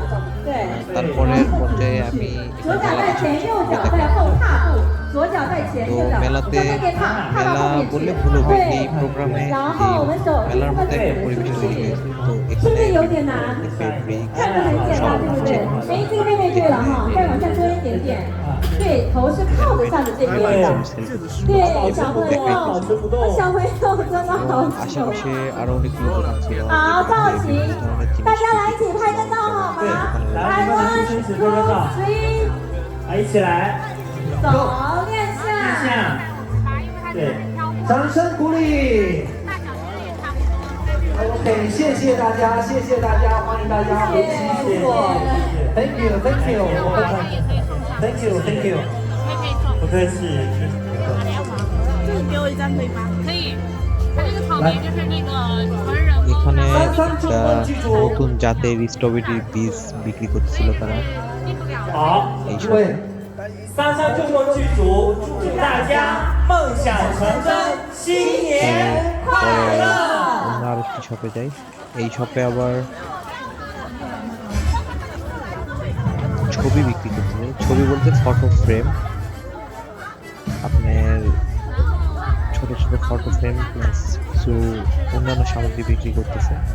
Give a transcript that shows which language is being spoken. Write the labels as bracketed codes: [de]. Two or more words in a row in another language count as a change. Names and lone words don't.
[bn] তারপরের পর্যায়ে আমি তো মেলাতে, মেলা বললে ভুল হবে, এই প্রোগ্রামে মেলার মধ্যে একটা পরিবেশ তৈরি হয়েছে। তো এখানে ফেব্রিক সব আছে। [zh] 对，头是靠着下的这边的。对，小朋友，小朋友真的好丑。 [bn] আশেপাশে আরো অনেকগুলো দোকান ছিল। [zh] 好造型，大家来一起拍个照好吗？来，1、2、3，来一起来，走，练看一下。下，对，掌声鼓励。OK， 谢谢大家，谢谢大家，欢迎大家回去，谢谢 ， [en] Thank you， Thank you， Thank you， Thank you， [zh] 不客气。就是给我一张可以吗？可以。它这个草莓就是那个纯人工 [bn] এখানে একটা নতুন জাতের স্ট্রবেরি বীজ বিক্রি করতেছিল তারা। [zh] 好， [bn] এই [zh] 各位，三三中国剧组祝大家梦想成真，新年快乐。 [bn] অন্য আরেকটি শপে যাই। এই শপে আবার ছবি বিক্রি করতেছে। ছবি বলতে ফটো ফ্রেম, আপনার ছোট ছোট ফটো ফ্রেম প্লাস কিছু অন্যান্য সামগ্রী বিক্রি করতেছে।